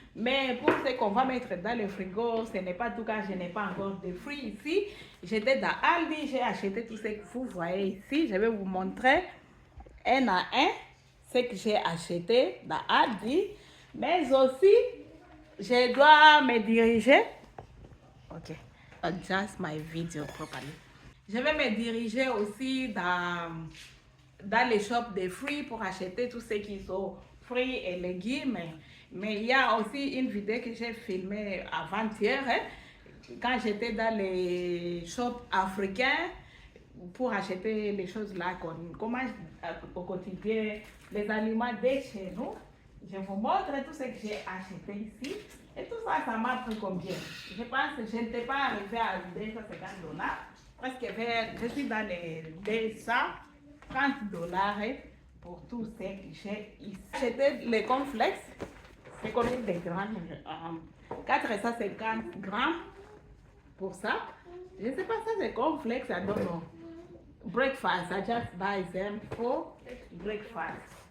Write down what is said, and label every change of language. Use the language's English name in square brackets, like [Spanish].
[French] Mais pour ce qu'on va mettre dans le frigo, ce n'est pas tout cas, je n'ai pas encore de fruits ici. J'étais dans Aldi, j'ai acheté tout ce que vous voyez ici. Je vais vous montrer un à un ce que j'ai acheté dans Aldi. Mais aussi, je dois me diriger. [English] Ok, adjust my video properly. [French] Je vais me diriger aussi dans les shops de fruits pour acheter tout ce qui sont fruits et légumes. Mais il y a aussi une vidéo que j'ai filmée avant-hier, quand j'étais dans les shops africains pour acheter les choses là qu'on mange au quotidien, les aliments de chez nous. Je vous montre tout ce que j'ai acheté ici. Et tout ça, ça m'a pris combien? Je pense que je n'étais pas arrivée à $250. Presque je suis dans les $230 pour tout ce que j'ai ici. J'ai acheté les cornflakes. C'est combien de grammes? 450 grammes pour ça. Je ne sais pas, ça c'est cornflakes, [English] I don't know. Breakfast, I just buy them for breakfast.